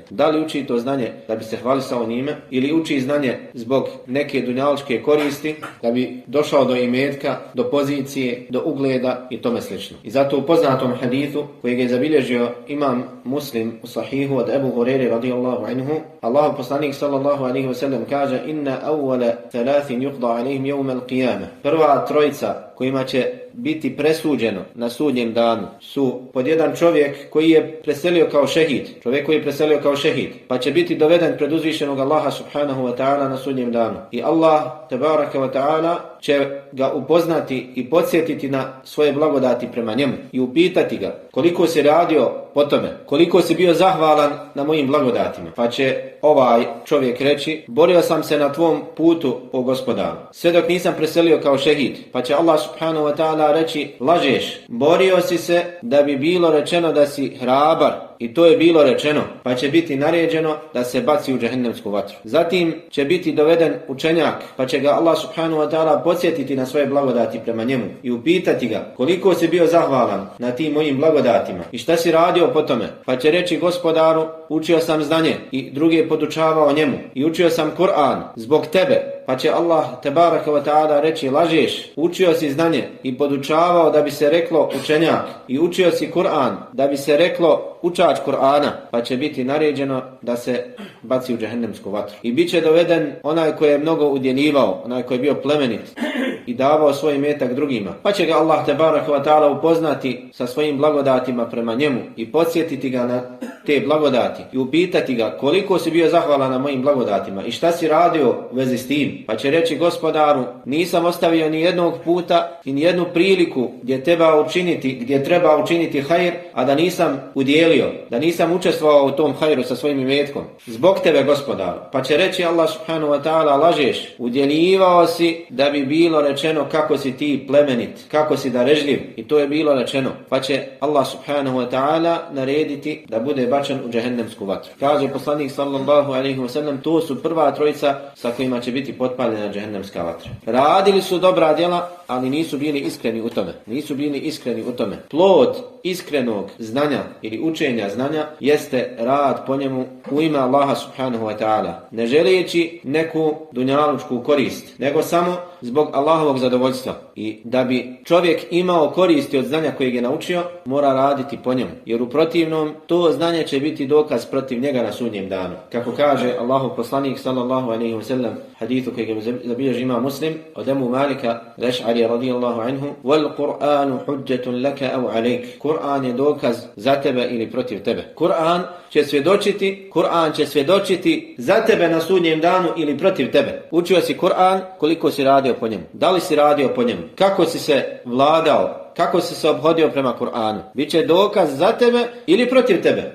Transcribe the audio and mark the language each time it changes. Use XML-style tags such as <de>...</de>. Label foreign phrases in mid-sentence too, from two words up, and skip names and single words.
<bs>Da li uči to znanje da bi se hvalisao njime, ili uči znanje zbog neke dunjalučke koristi, da bi došao do imetka, do pozicije, do ugleda i tome slično. I zato u poznatom hadithu kojeg je zabilježio imam Muslim u sahihu od Ebu Hureyre</bs> <ar>رضي الله عنه,</ar> <bs>Allahov poslanik</bs> <ar>صلى الله عليه وسلم</ar> <bs>kaže:</bs> <ar>"إن أول ثلاثة يقضى عليهم يوم القيامة."</ar> <bs>Prva trojica kojima će biti presuđeno na sudnjem danu su pod jedan čovjek koji je preselio kao šehid, čovjek koji je preselio kao šehid, pa će biti doveden pred uzvišenog Allaha</bs> <ar>سبحانه وتعالى</ar> <bs>na sudnjem danu. I Allah</bs> <ar>تبارك وتعالى</ar> <bs>će ga upoznati i podsjetiti na svoje blagodati prema njemu i upitati ga koliko si radio po tome, koliko si bio zahvalan na mojim blagodatima. Pa će ovaj čovjek reći: "Borio sam se na tvom putu, o gospodaru, sve dok nisam preselio kao šehid." Pa će Allah</bs> <ar>سبحانه وتعالى</ar> <bs>reći: "Lažeš, borio si se da bi bilo rečeno da si hrabar." I to je bilo rečeno, pa će biti naređeno da se baci u džehennemsku vatru. Zatim će biti doveden učenjak, pa će ga Allah</bs> <ar>سبحانه وتعالى</ar> <bs>podsjetiti na svoje blagodati prema njemu i upitati ga koliko si bio zahvalan na tim mojim blagodatima i šta si radio po tome. Pa će reći: "Gospodaru, učio sam znanje i druge podučavao njemu i učio sam Kur'an zbog tebe." Pa će Allah</bs> <ar>تبارك وتعالى</ar> <bs>reći: "Lažeš, učio si znanje i podučavao da bi se reklo učenjak i učio si Kur'an da bi se reklo učač Kur'ana." Pa će biti naređeno da se baci u džehennemsku vatru. I bit će doveden onaj koji je mnogo udjeljivao, onaj koji je bio plemenit i davao svoj imetak drugima. Pa će ga Allah</bs> <ar>تبارك وتعالى</ar> <bs>upoznati sa svojim blagodatima prema njemu i podsjetiti ga na te blagodati i upitati ga koliko si bio zahvalan na mojim blagodatima i šta si radio u vezi s tim, pa će reći gospodaru, nisam ostavio ni jednog puta i ni jednu priliku gdje treba učiniti hajr, a da nisam udjelio, da nisam učestvovao u tom hajru sa svojim imetkom. Zbog tebe gospodaru. Pa će reći Allah</bs> <ar>سبحانه وتعالى,</ar> <bs>lažeš, udjeljivao si da bi bilo rečeno kako si ti plemenit, kako si darežljiv, i to je bilo rečeno. Pa će Allah</bs> <ar>سبحانه وتعالى</ar> <bs>narediti da bude bačen u džehennemsku vatru. Kaže poslanik</bs> <ar>صلى الله عليه وسلم,</ar> <bs>to su prva trojica sa kojima će biti potpaljena džehennemska vatra. Radili su dobra djela, ali nisu bili iskreni u tome. Plod iskrenog znanja ili učenja znanja jeste rad po njemu u ime Allaha</bs> <ar>سبحانه وتعالى,</ar> <bs>ne želeći neku dunjalučku korist, nego samo zbog Allahovog zadovoljstva. I da bi čovjek imao koristi od znanja kojeg je naučio, mora raditi po njemu, jer u protivnom to znanje će biti dokaz protiv njega na sudnjem danu. Kako kaže Allahov poslanik</bs> <ar>صلى الله عليه وسلم,</ar> <bs>hadithu kojeg zabilježi Imam Muslim od Ebu Malika Reš'ari</bs> <ar>رضي الله عنه, والقرآن حجة لك أو عليك.</ar> <bs>Kur'an je dokaz za tebe ili protiv tebe. Kur'an će svjedočiti za tebe na sudnjem danu ili protiv tebe. Učio si Kur'an, koliko si radio po njemu? Da li si radio po njemu? Kako si se vladao? Kako si se obhodio prema Kur'anu? Biće dokaz za tebe ili protiv tebe.</bs>